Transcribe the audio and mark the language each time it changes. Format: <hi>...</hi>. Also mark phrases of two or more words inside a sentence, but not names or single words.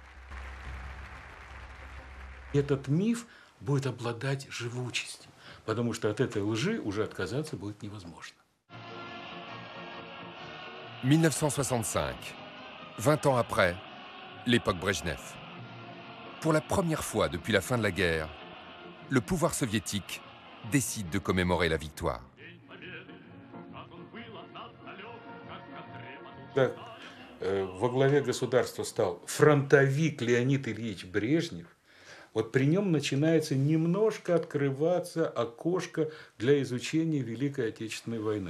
<ru>Этот миф будет обладать живучестью, потому что от этой лжи уже отказаться будет невозможно.</ru> <fr>1965, 20 ans après, l'époque Brejnev. Pour la première fois depuis la fin de la guerre, le pouvoir soviétique décide de commémorer la victoire.</fr> <ru>Когда во главе государства стал фронтовик Леонид Ильич Брежнев, вот при нем начинается немножко открываться окошко для изучения Великой Отечественной войны.</ru>